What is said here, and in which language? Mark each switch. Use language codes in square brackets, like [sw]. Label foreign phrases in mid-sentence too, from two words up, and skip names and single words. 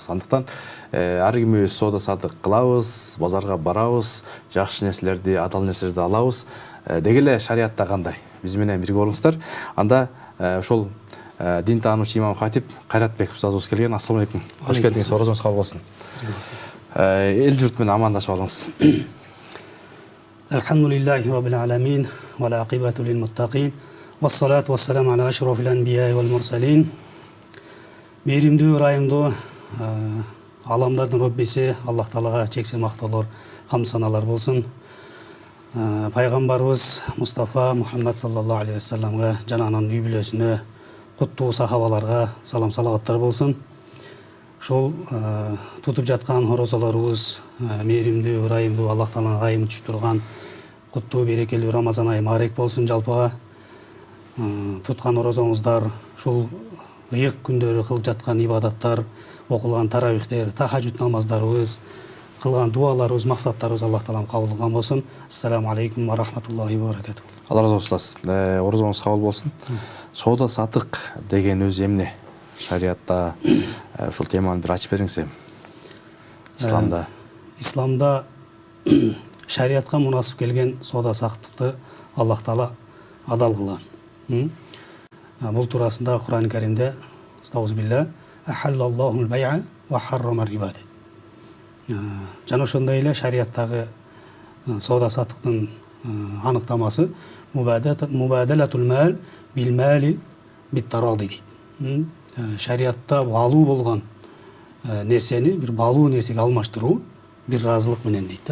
[ky] Андыктан ар кимибиз соода сатык кылабыз, базарга барабыз, жакшы нерселерди, адал нерселерди алабыз. Деги эле шариятта кандай? Биз менен бирге болуңуздар. Анда ошол дин таануучу имам хатип Кайратбек устазыбыз келген. [ar] السلام عليكم. [ky] Кош келдиңиз. Орозоңуз кабыл болсун. Эл журт менен амандашып алыңыз. [ar] الحمد لله رب العالمين والعاقبة للمتقين. والصلاة والسلام على أشرف الأنبياء والمرسلين. [ky] Мейримдүү, ырайымдуу аламдардын Роббиси Аллах Таалага чексиз мактоолор, хамд саналар болсун. Пайгамбарыбыз Мустафа Мухаммад [ar] صلى الله عليه وسلم [ky] жана анын үй бүлөсүнө, куттуу сахабаларга салам салаваттар болсун. Ошол тутуп жаткан орозолорубуз мейримдүү, ырайымдуу, Аллах Тааланын ырайымы түшүп турган куттуу берекелүү Рамазан айы маарек болсун жалпыга. Туткан орозоңуздар, ушул ыйык күндөрү кылып жаткан ибадаттар, окулган таравихтер, тахажжуд намаздарыбыз, кылган дуаларыбыз, максаттарыбыз Аллах Таалам кабыл кылган болсун. [ar] السلام عليكم ورحمة الله وبركاته. [ky] Алла разы болсун. Орозоңуз кабыл болсун. Соода сатык деген өзү эмне? Шариятта ушул теманы бир ачып бериңиз. Исламда. Исламда шариятка мунасып келген соода саттыкты Аллах Таала адал кылган. Бул туурасында [ar] Кур'ан-ы Каримде أستغفر الله أحل الله البيع وحرم الربا. [ky] Жана ошондой эле шариаттагы соода саттыктын аныктамасы [ar] مبادلة المال بالمال بالتراضي [ky] дейт. Шариатта балуу болгон нерсени бир балуу нерсеге алмаштыруу бир ыраазылык менен дейт.